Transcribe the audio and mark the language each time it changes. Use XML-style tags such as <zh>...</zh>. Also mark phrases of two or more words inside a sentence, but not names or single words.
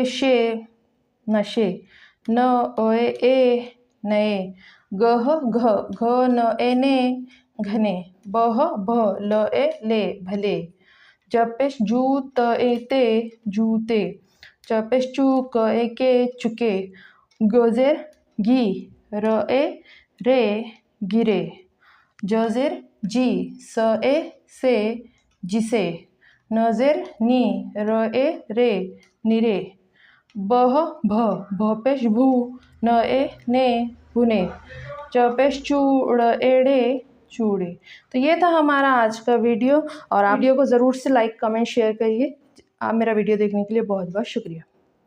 <hi>शे नशे, न ए नए, गह घ घ न ए ने घने, बह भ ल ए ले भले, जपेश जू त ए ते जूते, चपेश चू क ए के चुके, गजेर गी र ए रे गिरे, जजेर जी स ए से जिसे, नजेर नी र ए रे निरे, बह भ पेश भू न ए ने भुने, चौपेश चूड़ एड़े चूड़े। तो ये था हमारा आज का वीडियो, और आप वीडियो को ज़रूर से लाइक कमेंट शेयर करिए। आप मेरा वीडियो देखने के लिए बहुत बहुत शुक्रिया।</hi>